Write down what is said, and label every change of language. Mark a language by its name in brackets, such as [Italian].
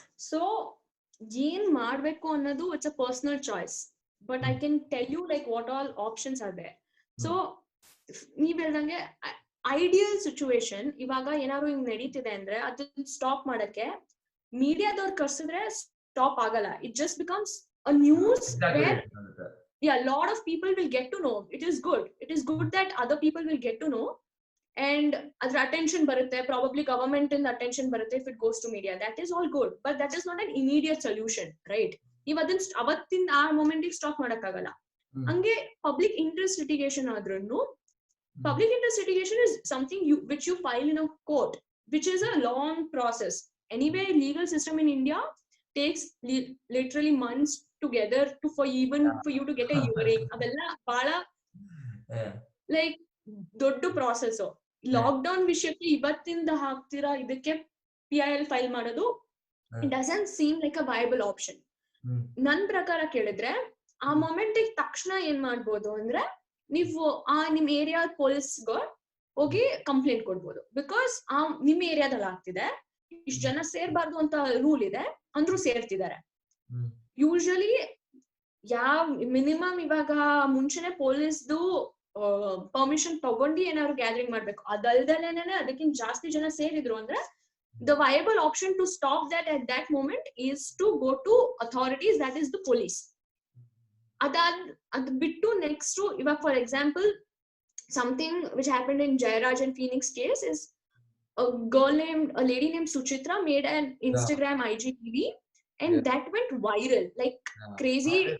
[Kannada] So ಏನ್ ಮಾಡ್ಬೇಕು ಅನ್ನೋದು [English] It's a personal choice, but I can tell you like what all options are there. [Kannada] So ನೀವ್ ಹೇಳ್ದಂಗೆ ideal situation, ಇವಾಗ ಏನಾದ್ರು ಹಿಂಗ್ ನಡೀತಿದೆ ಅಂದ್ರೆ ಅದನ್ನ ಸ್ಟಾಪ್ ಮಾಡಕ್ಕೆ ಮೀಡಿಯಾದವ್ರು ಕರ್ಸಿದ್ರೆ ಸ್ಟಾಪ್ ಆಗಲ್ಲ. [English] It just becomes a news where lot of people will get to know. It is good that other people will get to know, and [Kannada] adra attention barutte, [English] probably government [Kannada] in attention barutte [English] if it goes to media. That is all good, but that is not an immediate solution, right? [Kannada] Ivadan avattin aa moment ಗೆ stop ಮಾಡಕ್ಕಾಗಲ್ಲ. ಹಂಗೆ [English] public interest litigation [Kannada] ಆದ್ರೂ, [English] public interest litigation is something which you file in a court, which is a long process. Anyway, legal system in India takes literally months together for you to get a hearing. [Kannada] Adella bala like doddu process. [English] Lockdown [Kannada] ವಿಷಯಕ್ಕೆ ಇವತ್ತಿಂದ ಹಾಕ್ತಿರಾ ಇದಕ್ಕೆ [English] PIL file [Kannada] ಮಾಡೋದು, [English] it doesn't seem like a viable option. [Kannada] ನನ್ ಪ್ರಕಾರ ಕೇಳಿದ್ರೆ ಆ moment ತಕ್ಷಣ ಏನ್ ಮಾಡ್ಬೋದು ಅಂದ್ರೆ, ನೀವು ನಿಮ್ ಏರಿಯಾ ಪೊಲೀಸ್ಗೆ ಹೋಗಿ ಕಂಪ್ಲೇಂಟ್ ಕೊಡ್ಬೋದು. ಬಿಕಾಸ್ ನಿಮ್ ಏರಿಯಾದಲ್ಲಿ ಆಗ್ತಿದೆ, ಇಷ್ಟು ಜನ ಸೇರ್ಬಾರ್ದು ಅಂತ ರೂಲ್ ಇದೆ, ಅಂದ್ರೂ ಸೇರ್ತಿದ್ದಾರೆ. ಯೂಶಲಿ ಮಿನಿಮಮ್ ಇವಾಗ ಮುಂಚೆನೆ ಪೊಲೀಸ್ದು ಪರ್ಮಿಷನ್ ತಗೊಂಡು ಏನಾದ್ರು ಗ್ಯಾದರಿಂಗ್ ಮಾಡ್ಬೇಕು. ಅದಲ್ದಲೇನೆ ಅದಕ್ಕಿಂತ ಜಾಸ್ತಿ ಜನ ಸೇರಿದ್ರು ಅಂದ್ರೆ [English] the viable option to stop that at that moment is to go to authorities, that is the police. [Kannada] Ad bittu [English] next to, for example, something which happened in Jairaj and Phoenix case is a lady named Suchitra made an Instagram IGTV, and that went viral like crazy.